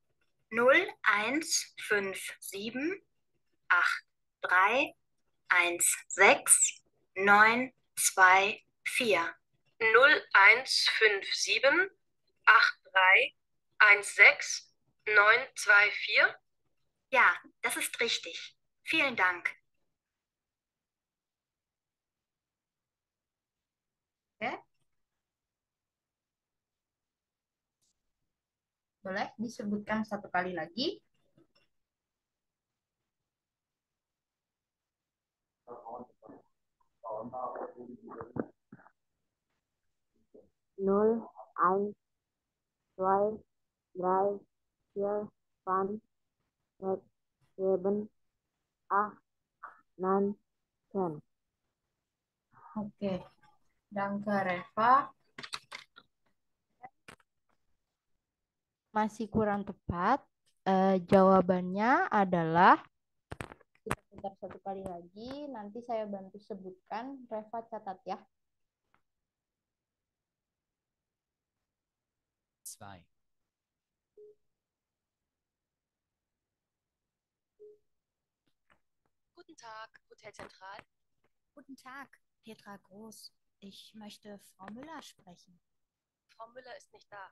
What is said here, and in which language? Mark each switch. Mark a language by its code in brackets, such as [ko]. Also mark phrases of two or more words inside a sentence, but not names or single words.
[de] 0157831692. 0157831692. Ja, das ist richtig. Vielen Dank. [id] Oke. Boleh disebutkan satu kali lagi. Nol, [de] eins, zwei, drei, vier, fünf, sechs, sieben, acht, neun, 10. [id] Oke. Danke, Reva. Masih kurang tepat. Jawabannya adalah kita putar satu kali lagi. Nanti saya bantu sebutkan. Reva catat ya. [de] Zwei. Guten Tag, Hotelzentral. Guten Tag, Petra Groß. Ich möchte Frau Müller sprechen. Frau Müller ist nicht da.